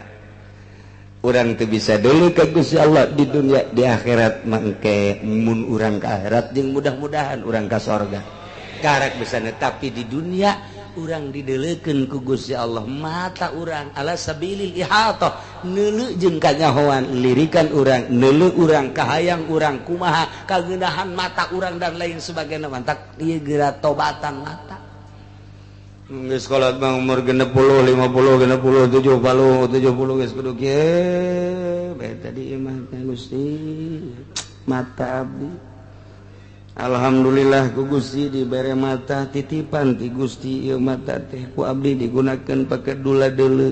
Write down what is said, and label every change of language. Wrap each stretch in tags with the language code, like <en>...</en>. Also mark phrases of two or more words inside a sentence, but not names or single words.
<su>Urang teu bisa deuleu ka Gusti Allah di dunia, di akhirat mangke mun urang ka akhirat jeung mudah-mudahan urang ka sorga. Karak bisa tapi di dunia urang dideleukeun ku Gusti Allah mata urang</su> <ar>على سبيل الإحاطة</ar> <su>neuleu jeung kanyahoan lirikan urang neuleu urang kahayang urang kumaha kageunahan mata urang</su> <id>dan lain sebagainya</id> <su>mantak ieu geura tobatan mata geus kolot mah umur 60 50 60 70 geus kudu kieu beta di imah Gusti mata abdi. Alhamdulillah ku Gusti dibere mata titipan ti Gusti ieu mata teh ku abdi digunakeun pake dula deuleu.</su>